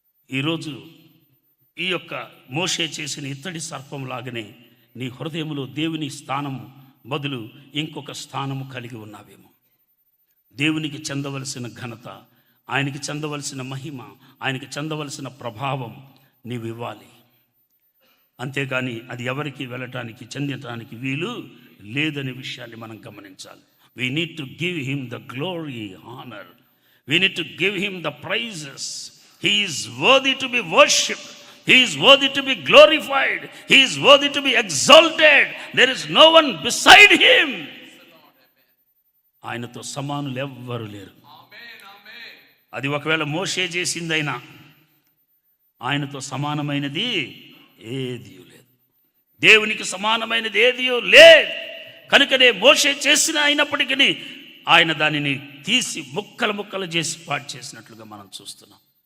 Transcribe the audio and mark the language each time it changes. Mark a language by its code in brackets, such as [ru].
[te] ఈరోజు ఈ యొక్క మోషే చేసిన ఇత్తడి సర్పం లాగానే నీ హృదయంలో దేవుని స్థానం బదులు ఇంకొక స్థానము కలిగి ఉన్నావేమో. దేవునికి చెందవలసిన ఘనత, ఆయనకి చెందవలసిన మహిమ, ఆయనకి చెందవలసిన ప్రభావం నీవు ఇవ్వాలి. అంతేగాని అది ఎవరికి వెళ్ళటానికి, చెందటానికి వీలు లేదనే విషయాన్ని మనం గమనించాలి. [en] We need to give him the glory, honor. We need to give him the praises. He is worthy to be worshipped. He is worthy to be glorified. He is worthy to be exalted. There is no one beside him. [te] ఆయనతో సమానులు ఎవ్వరు లేరు. అది ఒకవేళ మోషే చేసిందైనా ఆయనతో సమానమైనది ఏదీ లేదు. దేవునికి సమానమైనది ఏదీ లేదు. కనుకనే మోషే చేసిన అయినప్పటికీ ఆయన దానిని తీసి ముక్కలు ముక్కలు చేసి పాడు చేసినట్లుగా మనం చూస్తున్నాం.